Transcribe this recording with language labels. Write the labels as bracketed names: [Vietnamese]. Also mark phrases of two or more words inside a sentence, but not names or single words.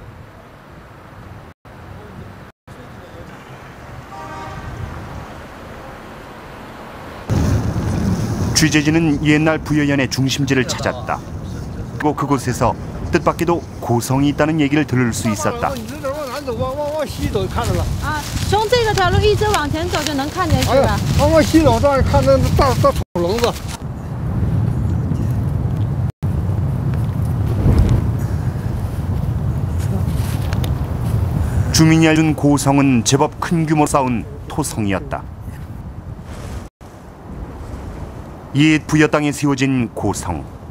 [Korean] 취재진은 옛날 부여현의 중심지를 찾았다. 그리고 그곳에서 뜻밖에도 고성이 있다는 얘기를 들을 수 있었다. [Chinese] 啊，从这个条路一直往前走就能看见是吧？往西走，这看那大土笼子。 [Korean] 주민이 알려준 고성은 제법 큰 규모 쌓은 토성이었다. 옛 부여 땅에 세워진 고성.